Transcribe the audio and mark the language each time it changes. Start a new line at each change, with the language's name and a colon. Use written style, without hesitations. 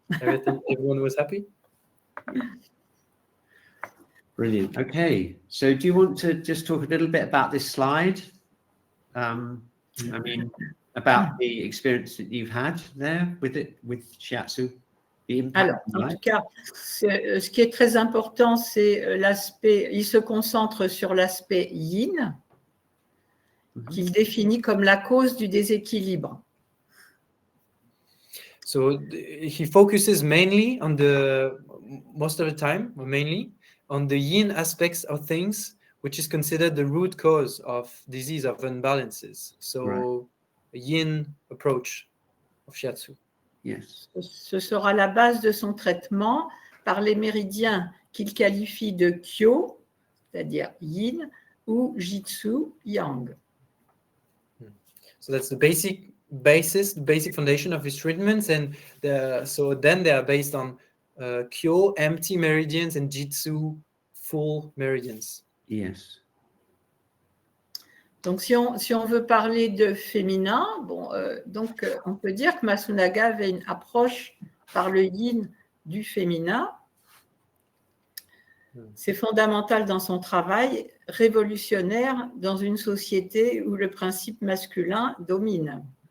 English: Everyone was happy. Brilliant. Okay. So do you want to just talk a little bit about this slide? I mean, about the experience that you've had there with shiatsu?
French: Alors, en tout cas, ce qui est très important, c'est l'aspect, il se concentre sur l'aspect yin, qu'il définit comme la cause du déséquilibre.
English: So he focuses mainly on most of the time, or mainly, on the yin aspects of things, which is considered the root cause of disease, of imbalances. So a yin approach of shiatsu. Yes.
French: Ce sera la base de son traitement par les méridiens qu'il qualifie de kyo, c'est-à-dire yin, ou jitsu, yang.
English: So that's the basic foundation of his treatments, and so then they are based on kyo, empty meridians, and jitsu, full meridians. Yes.
French: Donc, si on veut parler de féminin, donc on peut dire que Masunaga avait une approche par le yin du féminin. C'est fondamental dans son travail, révolutionnaire dans une société où le principe masculin domine.